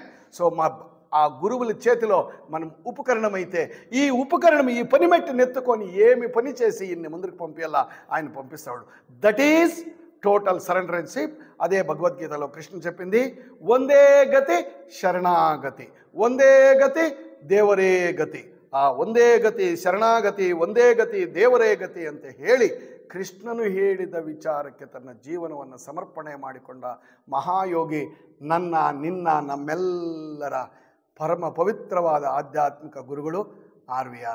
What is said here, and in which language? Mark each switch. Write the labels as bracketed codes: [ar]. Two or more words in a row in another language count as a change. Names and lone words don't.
[te] సో ఆ గురువుల చేతిలో మనం ఉపకరణమైతే ఈ ఉపకరణం ఈ పని మెట్టి నెత్తుకొని ఏమి పని చేసి ఇన్ని ముందుకు పంపేలా ఆయన పంపిస్తాడు. [en] That is total surrendership. [te] అదే భగవద్గీతలో కృష్ణుడు చెప్పింది, [kn] ಒಂದೇ ಗತಿ ಶರಣಾಗತಿ, ಒಂದೇ ಗತಿ ದೇವರೇ ಗತಿ. ಆ ಒಂದೇ ಗತಿ ಶರಣಾಗತಿ, ಒಂದೇ ಗತಿ ದೇವರೇ ಗತಿ ಅಂತ ಹೇಳಿ ಕೃಷ್ಣನು ಹೇಳಿದ ವಿಚಾರಕ್ಕೆ ತನ್ನ ಜೀವನವನ್ನು ಸಮರ್ಪಣೆ ಮಾಡಿಕೊಂಡ ಮಹಾಯೋಗಿ ನನ್ನ ನಿನ್ನ ನಮ್ಮೆಲ್ಲರ ಪರಮ ಪವಿತ್ರವಾದ ಆಧ್ಯಾತ್ಮಿಕ ಗುರುಗಳು ಆರ್ವಿಆರ್.